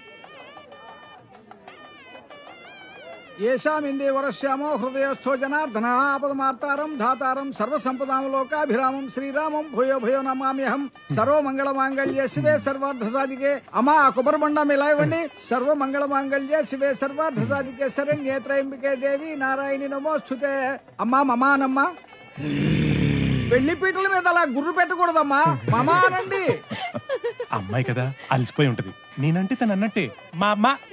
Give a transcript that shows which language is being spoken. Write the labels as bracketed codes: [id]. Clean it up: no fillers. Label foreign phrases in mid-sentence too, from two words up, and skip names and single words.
[sa] येषामिंदे वरस्यामो हृदयस्थो जनार्दन आपदमार्तारं धातारं सर्वसंपदां लोकाभिरामं श्रीरामं भूयो भूयो नमाम्यहं सर्वमंगलमांगल्ये शिवे सर्वार्थसाधिके. [te] अम्मा కొబ్బరిబండ మిలాయివ్వండి. [sa] సర్వమంగళమాంగళ్యే శివే సర్వార్థసాధికే శరణ్యే త్రయంబికే దేవి నారాయణి నమోస్తుతే. [te] అమ్మా మమానమ్మా, పెళ్లి పీటల మీద అలా గుర్రు పెట్టకూడదమ్మా, మమా అనండి. అమ్మాయి కదా అలసిపోయి ఉంటది, నేనంటే తను అన్నట్టే మా అమ్మ.